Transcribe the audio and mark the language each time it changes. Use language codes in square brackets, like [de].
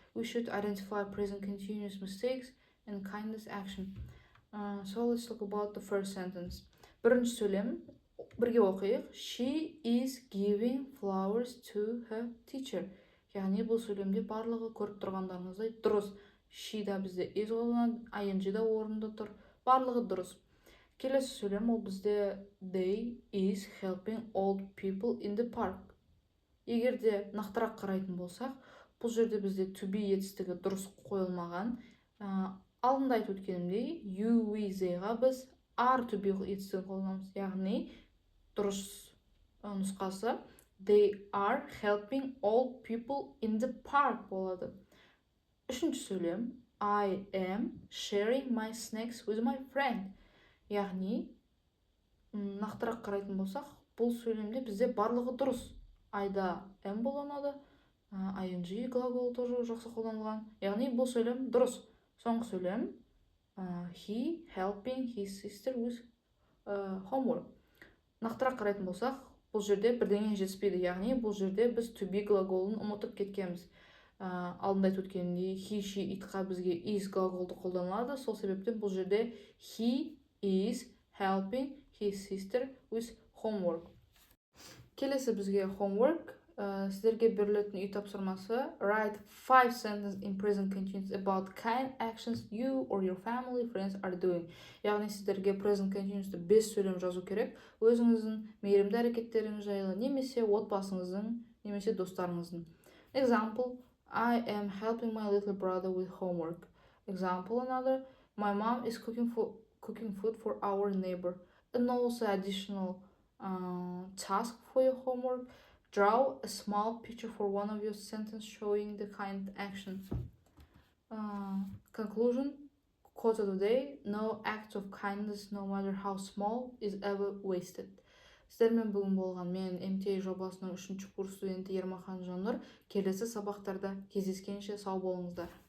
[en] We should identify present continuous mistakes and kindness action. So let's talk about the first sentence. [kk] Бірінші сөйлем, бірге оқиық. [en] She is giving flowers to her teacher. [kk] Яғни бұл сөйлемде барлығы көріп тұрғандарыңыздай дұрыс. She да бізде is қолданады, ing да орында тұр. Барлығы дұрыс. Келесі сөйлем ол бізде [en] they is helping old people in the park. [kk] Егер де нақтырақ қарайтын болсақ, бұл жерде бізде to be етістігі дұрыс қойылмаған. Алдында айтып өткенімдей, you, we, theyға біз are to be етістігін қолданамыз. Яғни дұрыс нұсқасы [en] they are helping old people in the park [kk] болады. Үшінші сөйлем [en] I am sharing my snacks with my friend. [kk] Яғни нақтырақ қарайтын болсақ, бұл сөйлемде бізде барлығы дұрыс. Айда am қолданады, ing [ru] глагол тоже [kk] жақсы қолданылған. Яғни бұл сөйлем дұрыс. Соңғы сөйлем [en] he helping his sister with homework. [kk] Нақтырақ қарайтын болсақ, бұл жерде бірдеңе жетіспейді. Яғни бұл жерде біз to be глаголын ұмытып кеткенбіз. Алдында айтып өткенімдей he, she, itқа бізге is глаголды қолданылады. Сол себептен бұл жерде [en] he is helping his sister with homework. [kk] Келесі бізге homework. Сіздерге берілетін үй тапсырмасы [en] write 5 sentences in present continuous about kind actions you or your family friends are doing. [kk] Яғни сіздерге present continuous'ты 5 сөйлем жазу керек. Өзіңіздің мейірімді әрекеттеріңіз жайлы, немесе отбасыңыздың, немесе достарыңыздың. [en] Example, I am helping my little brother with homework. Example another, my mom is cooking food for our neighbor. And also additional task for your homework. Draw a small picture for one of your sentences showing the kind action. Conclusion, quote of the day, no act of kindness, no matter how small, is ever wasted. [kk] Сіздермен бүгін болған мен MTA жобасының 3-ші курс студенті Ермахан Жаннұр. Келесі сабақтарда кездескенше сау болыңыздар.